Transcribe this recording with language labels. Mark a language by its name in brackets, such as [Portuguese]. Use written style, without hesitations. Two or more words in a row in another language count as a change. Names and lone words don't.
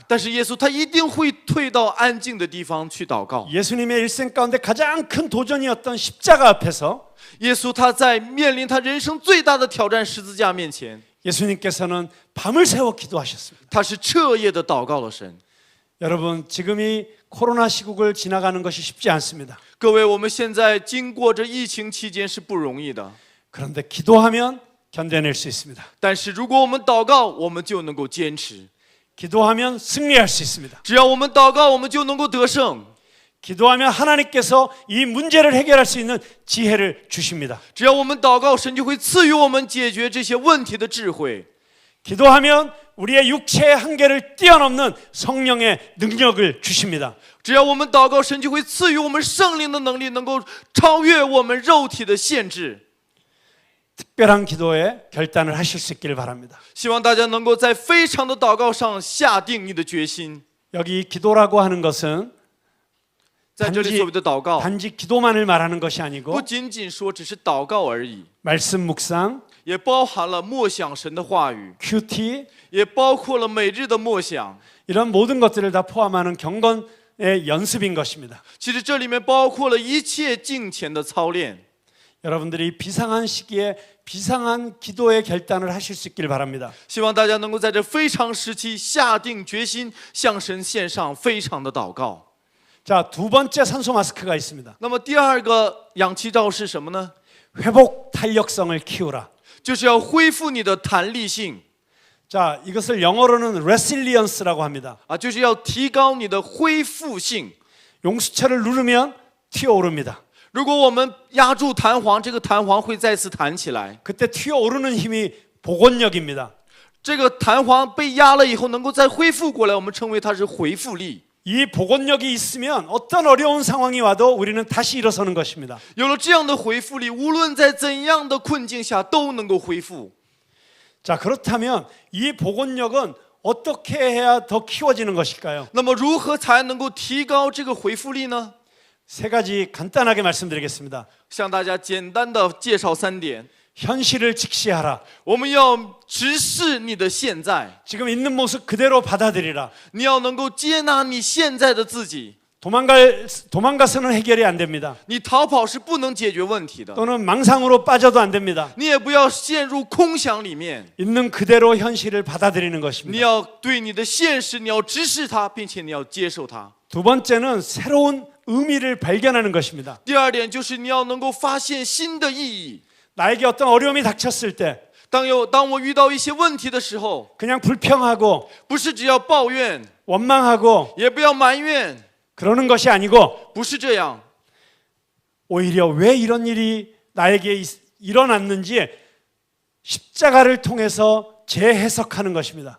[Chinese] 但是耶稣他一定会退到安静的地方去祷告。 [Korean] 예수님의 일생 가운데 가장 큰 도전이었던 십자가 앞에서 [Chinese] 耶稣他在面临他人生最大的挑战十字架面前， [Korean] 예수님께서는 밤을 새워 기도하셨습니다. [Chinese] 他是彻夜的祷告了神。 [Korean] 여러분, 지금 이 코로나 시국을 지나가는 것이 쉽지 않습니다. [Chinese] 各位，我们现在经过这疫情期间是不容易的， [Korean] 그런데 기도하면 견뎌낼 수 있습니다. [Chinese] 但是如果我们祷告，我们就能够坚持； [Korean] 기도하면 승리할 수 있습니다. [Chinese] 只要我们祷告，我们就能够得胜； [Korean] 기도하면 하나님께서 이 문제를 해결할 수 있는 지혜를 주십니다. [Chinese] 只要我们祷告，神就会赐予我们解决这些问题的智慧。 [Korean] 기도하면 우리의 육체의 한계를 뛰어넘는 성령의 능력을 주십니다. [Chinese] 只要我们祷告，神就会赐予我们圣灵的能力，能够超越我们肉体的限制。 [Korean] 특별한 기도에 결단을 하실 수 있기를 바랍니다. [Chinese] 希望大家能够在非常的祷告上下定你的决心。 [Korean] 여기 기도라고 하는 것은 [Chinese] 在这里所谓的祷告， [Korean] 단지 기도만을 말하는 것이 [Chinese] 不 [Korean] 아니고 [Chinese] 仅仅说只是祷告而已， [Korean] 말씀 묵상, [Chinese] 也包含了默想神的话语， [Korean] 큐티 [Chinese] 也包括了每日的默想。 [Korean] 이런 모든 것들을 다 포함하는 경건의 연습인 것입니다. [Chinese] 其实这里面包括了一切敬虔的操练。 [Korean] 여러분들이 비상한 시기에 비상한 기도의 결단을 하실 수 있기를 바랍니다. [Chinese] 希望大家能够在这非常时期下定决心，向神献上非常的祷告。 [Korean] 자, 두 번째 산소 마스크가 있습니다. [Chinese] 那么第二个氧气罩是什么呢？ [Korean] 회복 탄력성을 키우라. [Chinese] 就是要恢复你的弹力性 [Korean] 자, 이것을 영어로는 resilience라고 합니다. [Chinese] 啊，就是要提高你的恢复性。 [Korean] 용수철을 누르면 튀어오릅니다. [Chinese] 如果我们压住弹簧，这个弹簧会再次弹起来。 [Korean] 그때 튀어오르는 힘이 복원력입니다. [Chinese] 这个弹簧被压了以后，能够再恢复过来，我们称为它是回复力。 [Korean] 이 복원력이 있으면 어떤 어려운 상황이 와도 우리는 다시 일어서는 것입니다. [Chinese] 有了这样的回复力，无论在怎样的困境下都能够恢复。 [Korean] 자, 그렇다면 이 복원력은 어떻게 해야 더 키워지는 것일까요? [Chinese] 那么如何才能够提高这个回复力呢？ [Korean] 세 가지 간단하게 말씀드리겠습니다. [Chinese] 向大家简单的介绍3点。 [Korean] 현실을 직시하라. [Chinese] 我们要直视你的现在， [Korean] 지금 있는 모습 그대로 받아들이라. [Chinese] 你要能够接纳你现在的自己。 [Korean] 도망가서는 해결이 안 됩니다. [Chinese] 你逃跑是不能解决问题的， [Korean] 또는 망상으로 빠져도 안 됩니다. [Chinese] 你也不要陷入空想里面， [Korean] 있는 그대로 현실을 받아들이는 [Chinese] 你 [Korean] 것입니다. [Chinese] 要对你的现实，你要直视它，并且你要接受它。 [Korean] 두 번째는 새로운 의미를 발견하는 것입니다. [Chinese] 第二点就是你要能够发现新的意义。 [Korean] 나에게 어떤 어려움이 닥쳤을 때 [Chinese] 当我遇到一些问题的时候， [Korean] 그냥 불평하고 [Chinese] 不是只要抱怨， [Korean] 원망하고 [Chinese] 也不要埋怨， [Korean] 그러는 것이 아니고 [Chinese] 不是这样。 [Korean] 오히려 왜 이런 일이 나에게 일어났는지 십자가를 통해서 재해석하는 것입니다.